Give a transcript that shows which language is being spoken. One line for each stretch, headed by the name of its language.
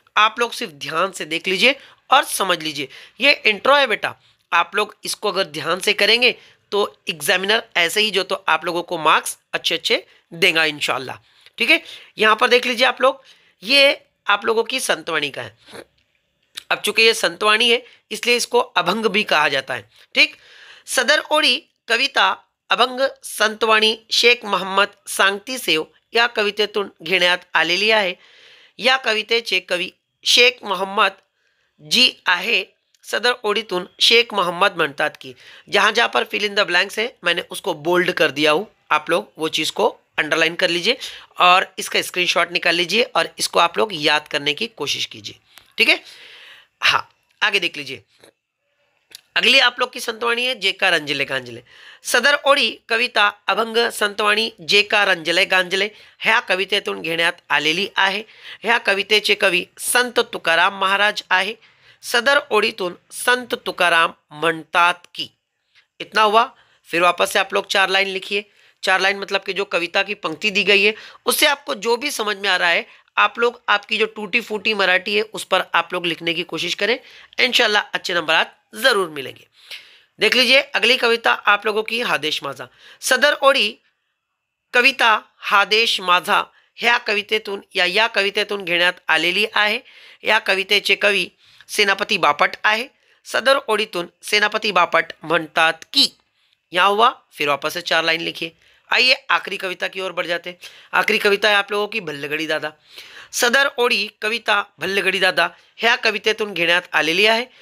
Hindi: आप लोग सिर्फ ध्यान से देख लीजिए और समझ लीजिए। ये इंट्रो है बेटा, आप लोग इसको अगर ध्यान से करेंगे तो एग्जामिनर ऐसे ही जो तो आप लोगों को मार्क्स अच्छे अच्छे देगा इंशाल्लाह। ठीक है, यहाँ पर देख लीजिए आप लोग, ये आप लोगों की संतवाणी का है। अब चूंकि ये संतवाणी है इसलिए इसको अभंग भी कहा जाता है।
Marathi: ठीक, सदर ओळी कविता अभंग संतवाणी शेख मोहम्मद सांगतीसेव या कवितेतून घेण्यात आलेली आहे। या कवितेचे कवी शेख मोहम्मद जी आहे। सदर ओळीतून शेख मोहम्मद म्हणतात की,
Hindi: जहाँ जहाँ पर फिल इन द ब्लैंक्स है मैंने उसको बोल्ड कर दिया हूँ, आप लोग वो चीज़ को अंडरलाइन कर लीजिए और इसका स्क्रीनशॉट निकाल लीजिए और इसको आप लोग याद करने की कोशिश कीजिए। ठीक है, हाँ आगे देख लीजिए। अगली आप लोग की संतवाणी है जेका रंजले गांजले।
Marathi: सदर ओळी कविता अभंग संतवाणी जेका रंजले गांजले ह्या कवितेतून घेण्यात आलेली आहे। ह्या कवितेचे कवी संत तुकाराम महाराज आहे। सदर ओळीतून संत तुकाराम म्हणतात की,
Hindi: इतना हुआ। फिर वापस से आप लोग 4 लाइन लिखिए। 4 लाइन मतलब कि जो कविता की पंक्ति दी गई है उससे आपको जो भी समझ में आ रहा है आप लोग, आपकी जो टूटी फूटी मराठी है उस पर आप लोग लिखने की कोशिश करें, इंशाल्लाह अच्छे नंबर जरूर मिलेंगे। देख लीजिए अगली कविता आप लोगों की हादेश माझा।
Marathi: सदर ओळी कविता हादेश माझा ह्या कवितेतून या कवितेतून घेण्यात आलेली आहे। या कवितेचे कवी सेनापति बापट आहे। सदर ओळीतून सेनापति बापट म्हणतात की,
Hindi: यहाँ हुआ। फिर वापस से 4 लाइन लिखिए। आइए आखिरी कविता की ओर बढ़ जाते हैं। आखिरी कविता है आप लोगों की भल्लगड़ी दादा।
Marathi: सदर ओळी कविता भल्लगड़ी दादा ह्या कवितेतून घेण्यात आलेली आहे।